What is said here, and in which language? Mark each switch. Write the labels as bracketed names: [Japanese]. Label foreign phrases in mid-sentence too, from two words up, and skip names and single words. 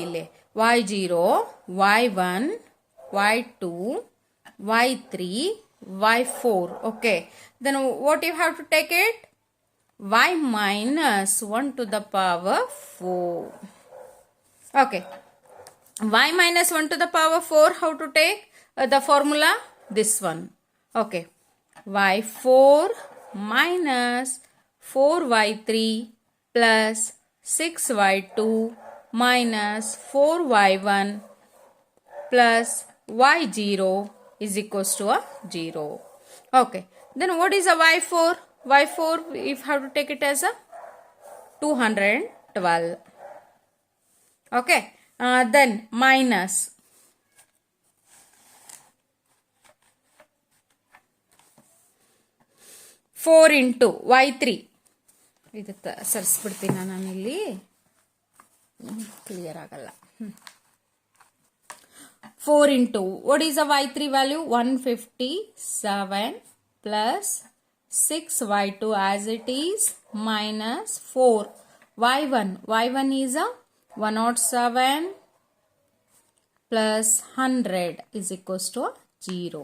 [Kannada] ಇಲ್ಲಿ y0, y1, y2, y3, y4. [English] Okay, then what you have to take it y minus 1 to the power 4. Okay. Y minus 1 to the power 4, how to take the formula? This one. Okay. y4 minus 4y3 plus 6y2 minus 4y1 plus y0 is equals to a 0. Okay. Then what is a y4? Y4, if have to take it as a 212. Okay. Then minus 4 into y3. [Kannada] ಇದಕ್ಕೆ ಸರಿಸ್ಬಿಡ್ತೀನಿ ನಾನಿಲ್ಲಿ, ಕ್ಲಿಯರ್ ಆಗಲ್ಲ. [English] 4 into, what is the y3 value? 157 plus 6y2 as it is minus 4 y1 is a 107 plus 100 is equals to 0.